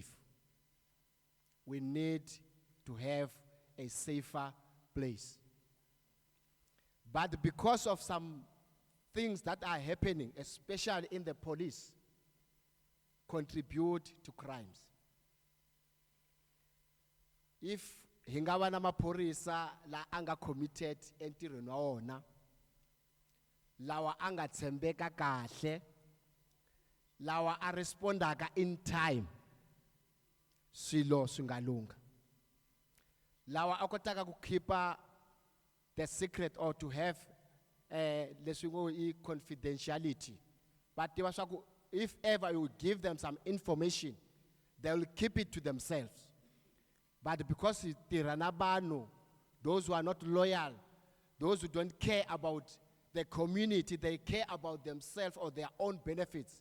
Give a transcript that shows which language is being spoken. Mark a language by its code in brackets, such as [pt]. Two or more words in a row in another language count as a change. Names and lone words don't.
[en] We need to have a safer place. But because of some things that are happening, especially in the police, contribute to crimes. [ts] If hingawa na maporisa la anga committed entirweni wa wona, lawa anga tshembeka kahle, lawa a respondaka [en] in time, [ts] swilo swingalunga. Lawa a kotaka ku keepa [en] the secret or to have [ts] leswi ngo I confidentiality. [en] But if ever you give them some information, they will keep it to themselves. But because those who are not loyal, those who don't care about the community, they care about themselves or their own benefits.